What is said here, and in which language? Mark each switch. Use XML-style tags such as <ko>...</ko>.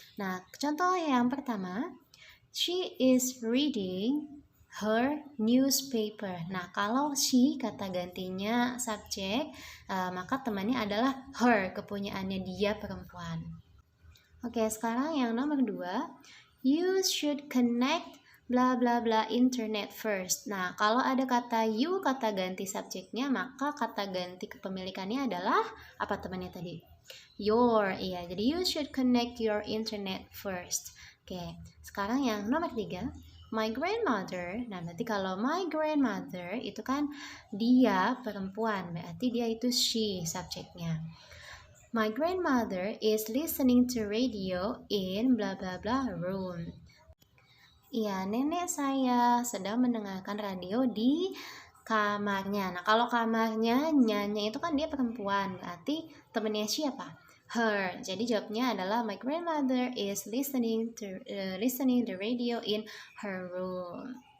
<id>Nah, contoh yang pertama,</id> <en>she is reading her newspaper.</en> <id>Nah, kalau she kata gantinya subjek, maka temannya adalah her, kepunyaannya dia perempuan. Oke, sekarang yang nomor 2,</id> <en>you should connect bla bla bla internet first.</en> <id>Nah, kalau ada kata you kata ganti subjeknya, maka kata ganti kepemilikannya adalah apa temannya tadi?</id> <en>Your.</en> <id>Iya, jadi</id> <en>you should connect your internet first.</en> <id>Oke, sekarang yang nomor 3, my grandmother. Nah, nanti kalau my grandmother itu kan dia perempuan, berarti dia itu she subjeknya.</id> <en>My grandmother is listening to radio in bla bla bla room.</en> <id>Iya, nenek saya sedang mendengarkan radio di kamarnya. Nah, kalau kamarnya nyanyi itu kan dia perempuan, berarti temennya siapa?</id> <en>Her.</en> <id>Jadi jawabnya adalah</id> <en>my grandmother is listening the radio in her room.</en>